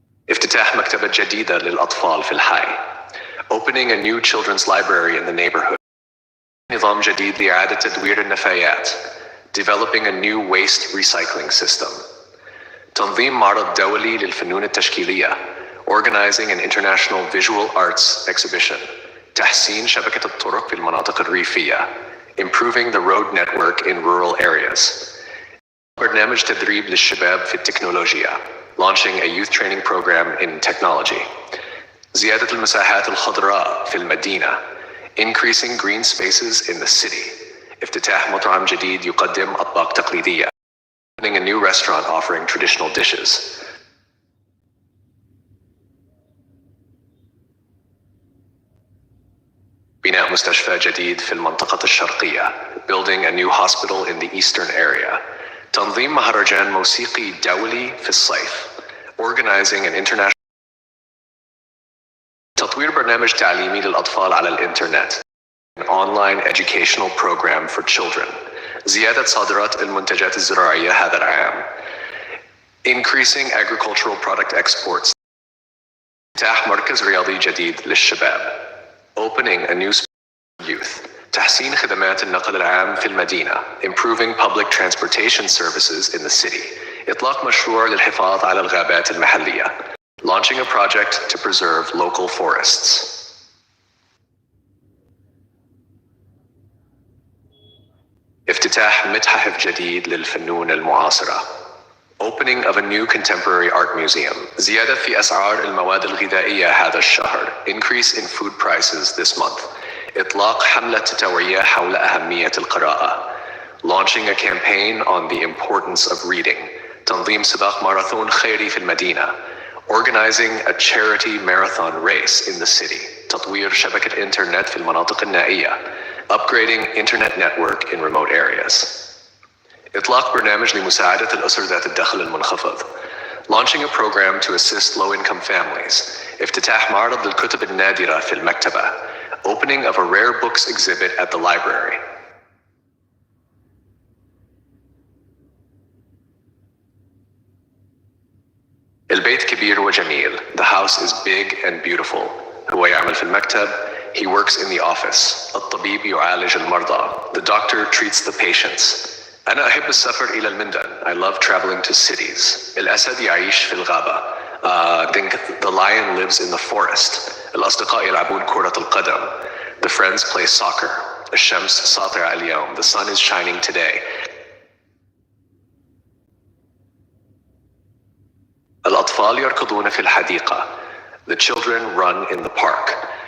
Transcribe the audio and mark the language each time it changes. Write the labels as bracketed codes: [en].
[ar] افتتاح مكتبة جديدة للأطفال في الحي. [en] Opening a new children's library in the neighborhood. [ar] نظام جديد لإعادة تدوير النفايات. [en] Developing a new waste recycling system. [ar] تنظيم معرض دولي للفنون التشكيلية. [en] Organizing an international visual arts exhibition. [ar] تحسين شبكة الطرق في المناطق الريفية. [en] Improving the road network in rural areas. [ar] برنامج تدريب للشباب في التكنولوجيا. [en] Launching a youth training program in technology. [ar] زيادة المساحات الخضراء في المدينة. [en] Increasing green spaces in the city. [ar] افتتاح مطعم جديد يقدم أطباق تقليدية. [en] Opening a new restaurant offering traditional dishes. [ar] بناء مستشفى جديد في المنطقة الشرقية. [en] Building a new hospital in the eastern area. [ar] تنظيم مهرجان موسيقي دولي في الصيف. [en] Organizing an international. [ar] تطوير برنامج تعليمي للأطفال على الإنترنت. [en] An online educational program for children. [ar] زيادة صادرات المنتجات الزراعية هذا العام. [en] Increasing agricultural product exports. [ar] افتتاح مركز رياضي جديد للشباب. [en] Opening a new youth. [ar] تحسين خدمات النقل العام في المدينة. [en] Improving public transportation services in the city. [ar] إطلاق مشروع للحفاظ على الغابات المحلية. [en] Launching a project to preserve local forests. [ar] افتتاح متحف جديد للفنون المعاصرة. [en] Opening of a new contemporary art museum. [ar] زيادة في أسعار المواد الغذائية هذا الشهر. [en] Increase in food prices this month. [ar] إطلاق حملة توعية حول أهمية القراءة. [en] Launching a campaign on the importance of reading. [ar] تنظيم سباق ماراثون خيري في المدينة. [en] Organizing a charity marathon race in the city. [ar] تطوير شبكة إنترنت في المناطق النائية. [en] Upgrading internet network in remote areas. [ar] إطلاق برنامج لمساعدة الأسر ذات الدخل المنخفض. [en] Launching a program to assist low-income families. [ar] افتتاح معرض للكتب النادرة في المكتبة. [en] Opening of a rare books exhibit at the library. [ar] البيت كبير وجميل. [en] The house is big and beautiful. [ar] هو يعمل في المكتب. [en] He works in the office. [ar] الطبيب يعالج المرضى. [en] The doctor treats the patients. [ar] أنا أحب السفر إلى المندن. [en] I love traveling to cities. [ar] الأسد يعيش في الغابة. [en] The lion lives in the forest. [ar] الأصدقاء يلعبون كرة القدم. [en] The friends play soccer. [ar] الشمس ساطعة اليوم. [en] The sun is shining today. [ar] الأطفال يركضون في الحديقة. [en] The children run in the park.